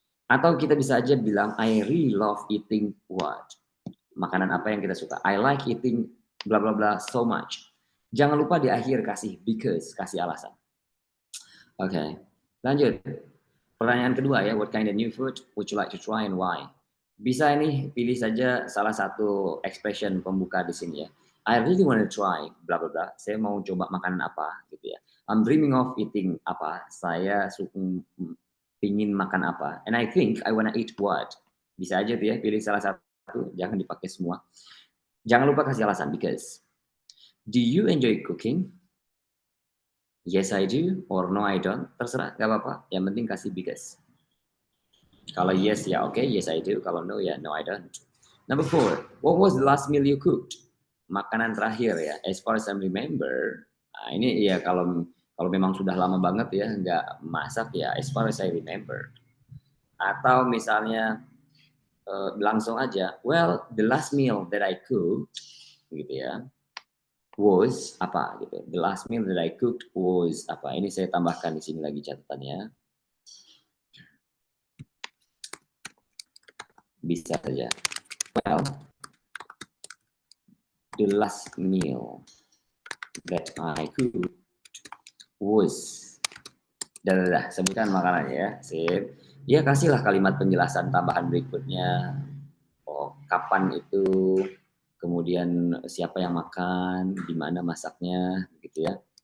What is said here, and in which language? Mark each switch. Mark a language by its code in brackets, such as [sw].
[id] Atau kita bisa aja bilang, [en] I really love eating what? [id] Makanan apa yang kita suka? [en] I like eating bla bla bla so much. [id] Jangan lupa di akhir kasih because, kasih alasan. Oke, lanjut. Pertanyaan kedua ya, [en] what kind of new food would you like to try and why? [id] Bisa ini pilih saja salah satu expression pembuka di sini ya. [en] I really want to try bla bla bla. [id] Saya mau coba makanan apa gitu ya. [en] I'm dreaming of eating [id] apa. Saya pingin makan apa. [en] And I think I wanna eat what. [id] Bisa aja tuh ya, pilih salah satu, jangan dipakai semua. Jangan lupa kasih alasan, because. [en] Do you enjoy cooking? Yes, I do, or no, I don't. [id] Terserah, gak apa-apa. Yang penting kasih because. Kalau yes, ya oke, [en] yes, I do. Kalau no, ya no, I don't. Number 4, what was the last meal you cooked? [id] Makanan terakhir ya, [en] as far as I remember. [id] Nah, ini ya kalau memang sudah lama banget ya, nggak masak ya, [en] as far as I remember. [id] Atau misalnya, langsung aja, well, [en] the last meal that I cooked, [id] gitu ya, was apa gitu. [en] The last meal that I cooked was apa. [id] Ini saya tambahkan di sini lagi catatannya. Bisa saja. [en] Well, the last meal that I cooked was. [id] Dah, sebutkan makanannya ya. Sip. Ya kasihlah kalimat penjelasan tambahan berikutnya. Oh, kapan itu, kemudian siapa yang makan, di mana masaknya, gitu ya.